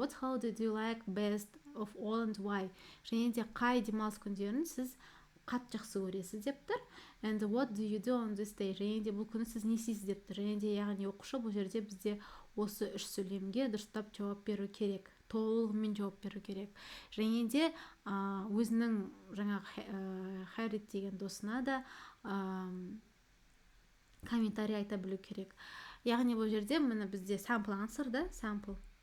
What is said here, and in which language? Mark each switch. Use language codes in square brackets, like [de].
[en] What holiday do you like best of all and why? [kk] Және де қай демалыс күндерін сіз қатты жақсы көресіз деп тұр. [en] And what do you do on this day? [kk] Және де бұл күні сіз не істейсіз деп тұр. Және де яғни оқушы бұл жерде бізде осы үш сөйлемге дұрыстап жауап беру керек, толығымен жауап беру керек. Және де өзінің жаңағы Харит деген досына да комментарий айта білу керек. Яғни бұл жерде міне бізде sample answer, да, sample.